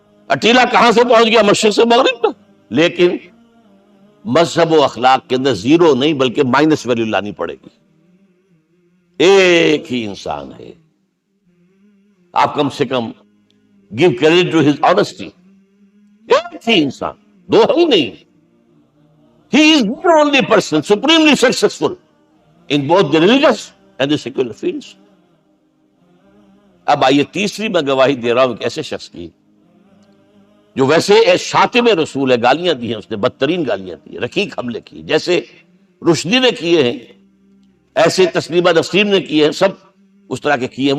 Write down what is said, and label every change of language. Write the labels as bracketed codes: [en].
[ur] اٹیلا کہاں سے پہنچ گیا؟ مشرق سے مغرب تک. لیکن مذہب و اخلاق کے اندر زیرو نہیں بلکہ مائنس ویلیو لانی پڑے گی. ایک ہی انسان ہے. آپ کم سے کم [en] Give credit to his honesty. [ur] ایک ہی انسان، دو ہی نہیں. [en] He is the only person supremely successful in both the religious and the secular fields. [ur] اب آئیے تیسری میں گواہی دے رہا ہوں ایک ایسے شخص کی جو ویسے شاتم رسول ہے، گالیاں دی ہیں اس نے، بدترین گالیاں دی، رقیق حملے کی، جیسے رشدی نے کیے ہیں، ایسے تسلیمہ نسیم نے کیے ہیں، سب اس طرح کے کیے ہیں.